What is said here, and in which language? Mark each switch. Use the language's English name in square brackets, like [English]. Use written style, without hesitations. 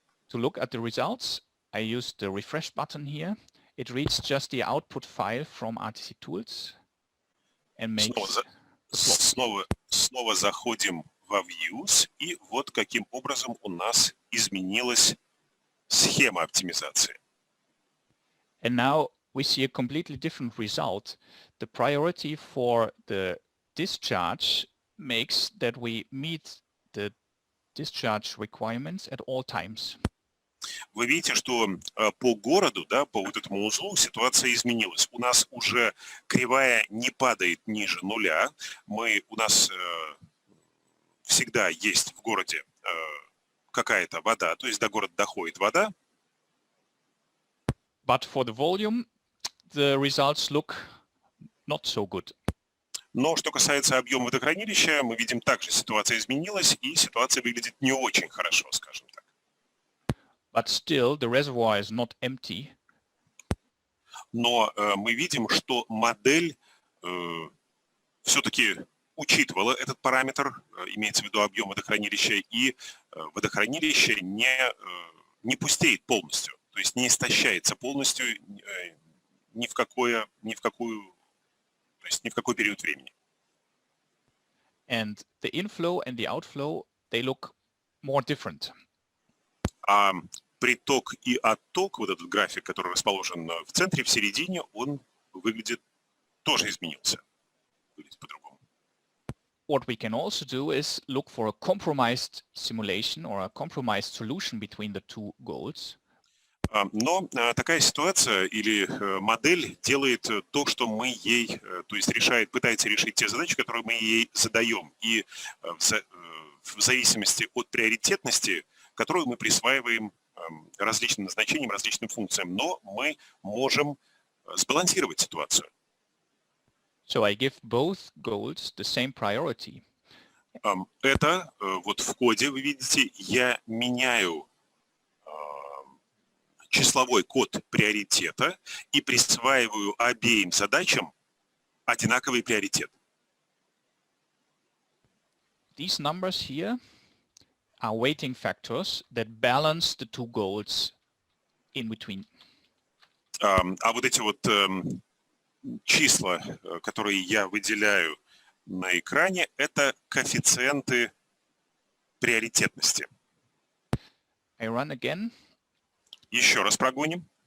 [English] To look at the results, I used the refresh button here. It reads just the output file from RTC Tools and makes [Russian] Снова заходим во Views, и вот каким образом у нас изменилась схема оптимизации. [English] And now we see a completely different result. The priority for the discharge makes that we meet the discharge requirements at all times. [Russian] Вы видите, что по городу, да, по вот этому узлу ситуация изменилась. У нас уже кривая не падает ниже нуля. У нас всегда есть в городе какая-то вода, то есть до города доходит вода. [English] But for the volume, the results look not so good. [Russian] Но что касается объема водохранилища, мы видим также ситуация изменилась, и ситуация выглядит не очень хорошо, скажем так. [English] But still, the reservoir is not empty. [Russian] но мы видим, что модель все-таки учитывала этот параметр, имеется в виду объем водохранилища, и водохранилище не пустеет полностью, то есть не истощается полностью ни в какой период времени. [English] And the inflow and the outflow, they look more different. [Russian] А приток и отток, вот этот график, который расположен в центре, в середине, он выглядит, тоже изменился. Выглядит по-другому. [English] What we can also do is look for a compromised simulation or a compromised solution between the two goals. [Russian] Но такая ситуация или модель делает то, что мы ей, то есть пытается решить те задачи, которые мы ей задаем. И в зависимости от приоритетности, которую мы присваиваем различным назначениям, различным функциям, но мы можем сбалансировать ситуацию. [English] So I give both goals the same priority. [Russian] Это вот в коде, вы видите, я меняю числовой код приоритета и присваиваю обеим задачам одинаковый приоритет. [English] These numbers here are weighting factors that balance the two goals in between. [Russian] А вот эти вот числа, которые я выделяю на экране, это коэффициенты приоритетности. [English] I run again. [Russian] Еще раз прогоним.